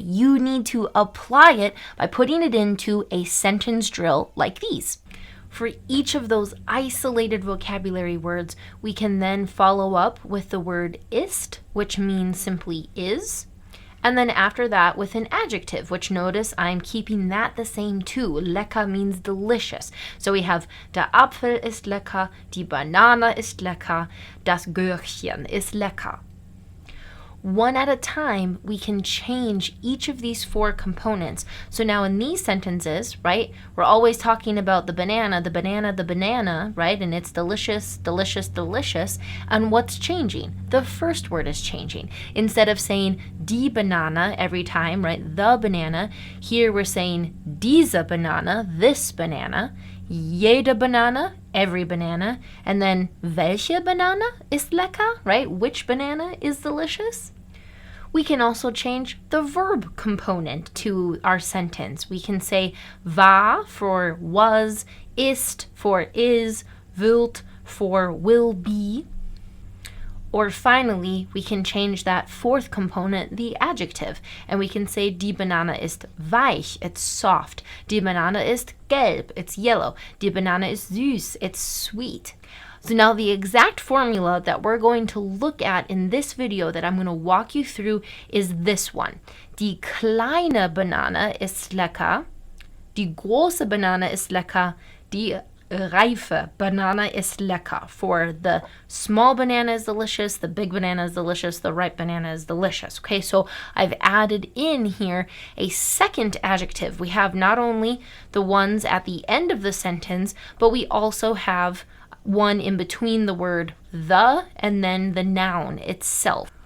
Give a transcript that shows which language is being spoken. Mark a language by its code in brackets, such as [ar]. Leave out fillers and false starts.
[en] You need to apply it by putting it into a sentence drill like these. For each of those isolated vocabulary words, we can then follow up with the word ist, which means simply is. And then after that with an adjective, which notice I'm keeping that the same too. Lecker means delicious. So we have [de] der Apfel ist lecker, die Banane ist lecker, das Gürkchen ist lecker. [en] One at a time, we can change each of these 4 components. So now in these sentences, right, we're always talking about the banana, the banana, the banana, right? And it's delicious, delicious, delicious. And what's changing? The first word is changing. Instead of saying [de] die Banana [en] every time, right, the banana, here we're saying [de] diese Banana, [en] this banana, [de] jede Banana, [en] every banana, and then [de] welche Banana ist lecker, [en] right? Which banana is delicious? We can also change the verb component to our sentence. We can say war for was, ist for is, wird for will be. Or finally, we can change that 4th component, the adjective, and we can say [de] die Banane ist weich, [en] it's soft. [de] Die Banane ist gelb, [en] it's yellow. [de] Die Banane ist süß, [en] it's sweet. So now the exact formula that we're going to look at in this video that I'm going to walk you through is this one. [de] Die kleine Banane ist lecker. Die große Banane ist lecker. Die reife Banane ist lecker. [en] For the small banana is delicious, the big banana is delicious, the ripe banana is delicious. Okay, so I've added in here a second adjective. We have not only the ones at the end of the sentence, but we also have one in between the word the and then the noun itself.